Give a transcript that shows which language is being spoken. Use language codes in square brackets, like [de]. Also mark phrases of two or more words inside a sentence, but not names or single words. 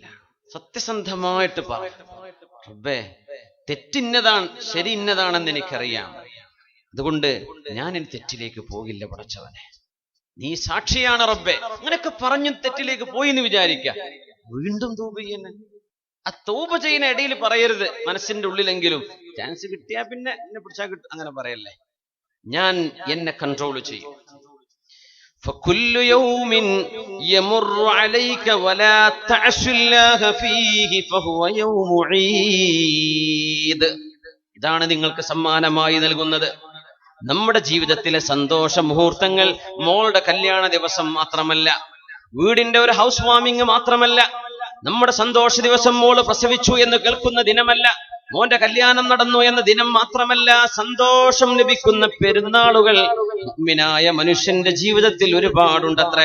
[ml] സത്യസന്ധമായിട്ട് പറ, റബ്ബേ തെറ്റിന്നതാണ്, ശരി ഇന്നതാണെന്ന് എനിക്കറിയാം, അതുകൊണ്ട് ഞാൻ ഇനി തെറ്റിലേക്ക് പോകില്ല പടച്ചവനെ, നീ സാക്ഷിയാണ് റബ്ബേ. അങ്ങനെയൊക്കെ പറഞ്ഞു തെറ്റിലേക്ക് പോയി എന്ന് വിചാരിക്കുക, വീണ്ടും തൗബ ചെയ്യുന്ന. ആ തൗബ ചെയ്യുന്ന ഇടയിൽ പറയരുത്, മനസ്സിന്റെ ഉള്ളിലെങ്കിലും ചാൻസ് കിട്ടിയാ പിന്നെ എന്നെ പിടിച്ചാൽ കിട്ടും, അങ്ങനെ പറയല്ലേ. ഞാൻ എന്നെ കൺട്രോൾ ചെയ്യും. [ar] فكل يوم يمر عليك ولا تعص الله فيه فهو يوم عيد. [ml] ഇതാണ് നിങ്ങൾക്ക് സമ്മാനമായി നൽകുന്നത്. നമ്മുടെ ജീവിതത്തിലെ സന്തോഷ മുഹൂർത്തങ്ങൾ മോളുടെ കല്യാണ ദിവസം മാത്രമല്ല, വീടിന്റെ ഒരു [en] house warming [ml] മാത്രമല്ല, നമ്മുടെ സന്തോഷ ദിവസം മോള് പ്രസവിച്ചു എന്ന് കേൾക്കുന്ന ദിനമല്ല, മോന്റെ കല്യാണം നടന്നു എന്ന ദിനം മാത്രമല്ല, സന്തോഷം ലഭിക്കുന്ന പെരുന്നാളുകൾ മുഅ്മിനായ മനുഷ്യന്റെ ജീവിതത്തിൽ ഒരുപാടുണ്ടത്രേ.